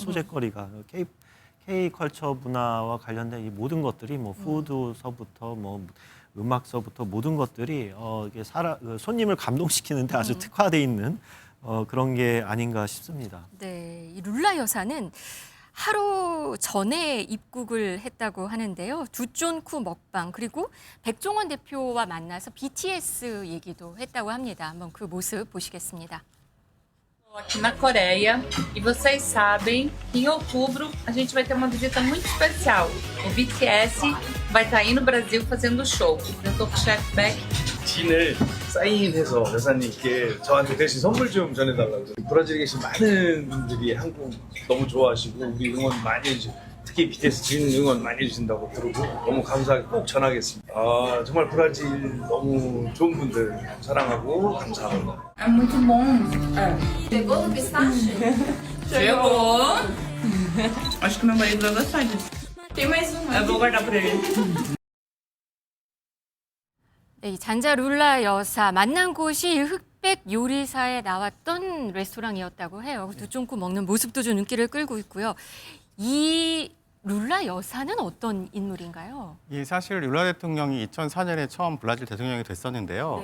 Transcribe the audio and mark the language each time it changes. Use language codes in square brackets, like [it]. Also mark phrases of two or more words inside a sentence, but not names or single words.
[ko] 소재거리가 K 컬처 문화와 관련된 이 모든 것들이 뭐 푸드서부터 뭐 음악서부터 모든 것들이 이게 손님을 감동시키는데 아주 특화돼 있는 그런 게 아닌가 싶습니다. 네, 이 룰라 여사는 하루 전에 입국을 했다고 하는데요. 두쫀쿠 먹방 그리고 백종원 대표와 만나서 BTS 얘기도 했다고 합니다. 한번 그 모습 보시겠습니다. [pt] Aqui na Coreia e vocês sabem que em outubro a gente vai ter uma visita muito especial. O BTS vai estar aí no Brasil fazendo show. Eu tô com o Chef Beck. [ko] 진을 사인해서 여사님께 저한테 대신 선물 좀 전해달라고. 브라질에 계신 많은 분들이 한국 너무 좋아하시고 우리 응원 많이 해주시고 특히 BTS 진 응원 많이 해주신다고 들고 너무 감사하게 꼭 전하겠습니다. 정말 브라질 너무 좋은 분들 사랑하고 감사합니다. [pt] É muito bom. Pegou no pistache? Chegou. Acho que meu marido vai gostar disso. Tem mais um. Eu vou guardar pra ele. [ko] 네, 이 잔자 룰라 여사 만난 곳이 흑백 요리사에 나왔던 레스토랑이었다고 해요. 두쫑코 먹는 모습도 좀 눈길을 끌고 있고요. 이 룰라 여사는 어떤 인물인가요? 예, 사실 룰라 대통령이 2004년에 처음 브라질 대통령이 됐었는데요.